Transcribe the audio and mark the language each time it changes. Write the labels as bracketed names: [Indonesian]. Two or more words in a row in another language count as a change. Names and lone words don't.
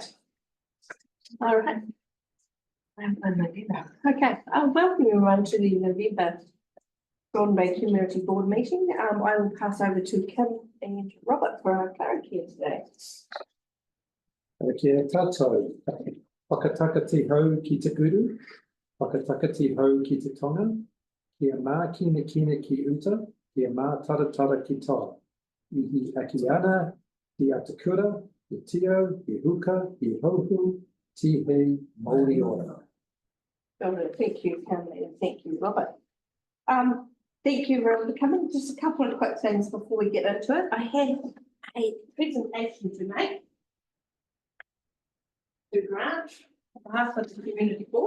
[English] All right. Okay, welcome everyone to the November Golden Bay Community Board meeting. I will pass over to Kim and Robert for our clarity here today. [Māori] Kia tātou, whakatakatiho ki te uru, whakatakatiho ki te tonga, kia mā kina ki uta, kia mā taratara ki tā, ihi aki ana, ki atakura, ki tio, ki huka, ki hohu, tihe, Māori ora. [English] Thank you, Kim, and thank you, Robert. Thank you everyone for coming. Just a couple of quick things before we get into it. I have a presentation to make. To Grant, on behalf of the community board.